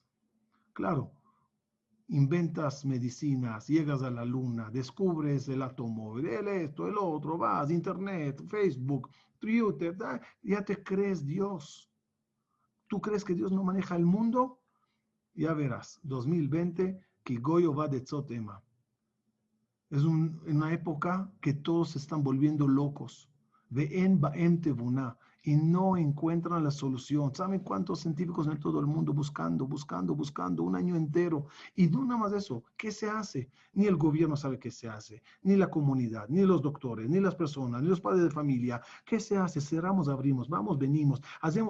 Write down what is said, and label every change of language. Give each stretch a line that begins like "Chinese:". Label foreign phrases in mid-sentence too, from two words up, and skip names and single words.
Spanish: Claro, inventas medicinas, llegas a la luna, descubres el automóvil, esto, el otro, vas, internet, Facebook, Twitter, ya te crees Dios. ¿Tú crees que Dios no maneja el mundo? Ya verás, 2020, que Goyo va de Tzotema. Es una época que todos se están volviendo locos.
Hebrew: ואין בהם תבונה.
Spanish: Y no encuentran la solución. ¿Saben cuántos científicos en todo el mundo buscando un año entero? Y no nada más eso, ¿qué se hace? Ni el gobierno sabe qué se hace, ni la comunidad, ni los doctores, ni las personas, ni los padres de familia. ¿Qué se hace? Cerramos, abrimos, vamos, venimos, hacemos.